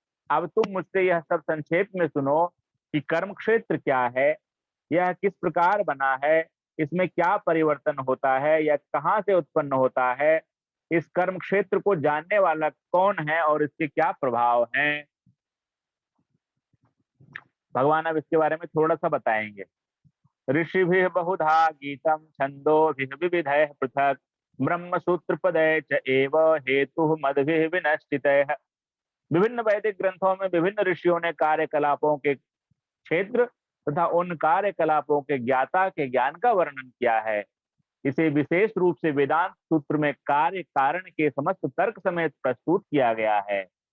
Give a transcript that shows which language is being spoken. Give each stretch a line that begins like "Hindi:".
Hindi: अब तुम मुझसे यह सब संक्षेप में सुनो कि कर्म क्षेत्र क्या है, यह किस प्रकार बना है, इसमें क्या परिवर्तन होता है या कहाँ से उत्पन्न होता है, इस कर्म क्षेत्र को जानने वाला कौन है और इसके क्या प्रभाव हैं। भगवान अब इसके बारे में थोड़ा सा बताएंगे।
Sanskrit: ऋषिभिः बहुधा गीतम छंदोभिः विविधैः पृथक् ब्रह्म सूत्र पदे च एव हेतु मद्भिः विनश्चितैः।
Hindi: विभिन्न वैदिक ग्रंथों में विभिन्न ऋषियों ने कार्यकलापों के क्षेत्र तथा उन कार्यकलापों के ज्ञाता के ज्ञान का वर्णन किया है। इसे विशेष रूप से वेदांत सूत्र में कार्य कारण के समस्त तर्क समेत प्रस्तुत किया गया है।